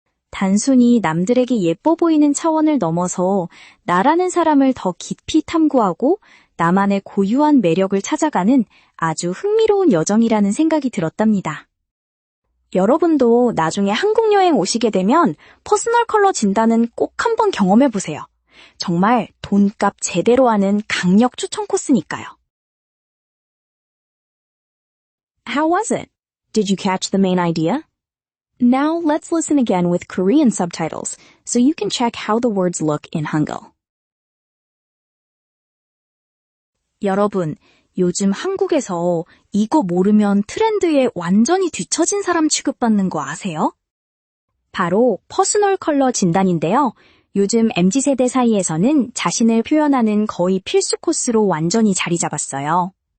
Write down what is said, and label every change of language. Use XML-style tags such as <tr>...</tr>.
<ko>단순히 남들에게 예뻐 보이는 차원을 넘어서 나라는 사람을 더 깊이 탐구하고 나만의 고유한 매력을 찾아가는 아주 흥미로운 여정이라는 생각이 들었답니다. 여러분도 나중에 한국 여행 오시게 되면 퍼스널 컬러 진단은 꼭 한번 경험해보세요. 정말 돈값 제대로 하는 강력 추천 코스니까요.</ko> <en>How was it? Did you catch the main idea? Now let's listen again with Korean subtitles so you can check how the words look in Hangul.</en> <ko>여러분, 요즘 한국에서 이거 모르면 트렌드에 완전히 뒤처진 사람 취급받는 거 아세요? 바로 퍼스널 컬러 진단인데요. 요즘 MZ세대 사이에서는 자신을 표현하는 거의 필수 코스로 완전히 자리 잡았어요.</ko>